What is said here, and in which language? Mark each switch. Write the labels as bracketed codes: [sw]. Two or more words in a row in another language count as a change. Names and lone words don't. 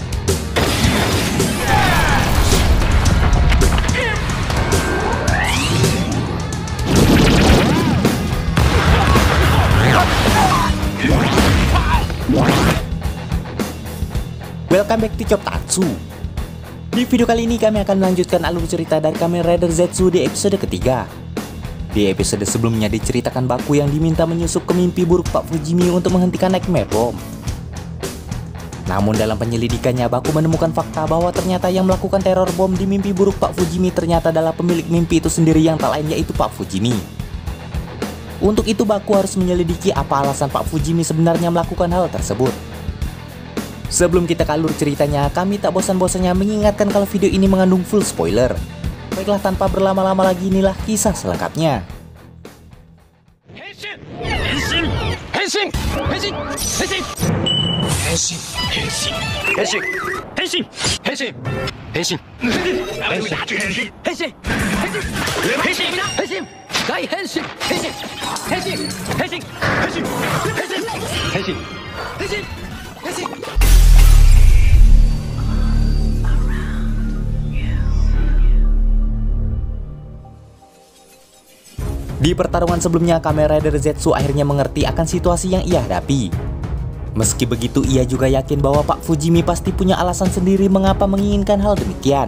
[en] Welcome back to Chop Tatsu. [id] Di video kali ini kami akan melanjutkan alur cerita dari Kamen Rider Zetsu di episode ketiga. Di episode sebelumnya diceritakan Baku yang diminta menyusup ke mimpi buruk Pak Fujimi untuk menghentikan Nightmare Bomb. Namun dalam penyelidikannya Baku menemukan fakta bahwa ternyata yang melakukan teror bom di mimpi buruk Pak Fujimi ternyata adalah pemilik mimpi itu sendiri yang tak lain yaitu Pak Fujimi. Untuk itu Baku harus menyelidiki apa alasan Pak Fujimi sebenarnya melakukan hal tersebut. Sebelum kita ke alur ceritanya, kami tak bosan-bosannya mengingatkan kalau video ini mengandung [en] full spoiler. [id] Baiklah, tanpa berlama-lama lagi, inilah kisah selengkapnya. [ko] 회심! 회심! 회심! 회심! 회심! 회심! 회심! 회심! 회심! 회심! 회심! 회심! 회심! 회심이다! 회심! 가이 회심! 회심! 회심! 회심! 회심! 회심! 회심! 회심! [id] Di pertarungan sebelumnya, Kamen Rider Zetsu akhirnya mengerti akan situasi yang ia hadapi. Meski begitu, ia juga yakin bahwa Pak Fujimi pasti punya alasan sendiri mengapa menginginkan hal demikian.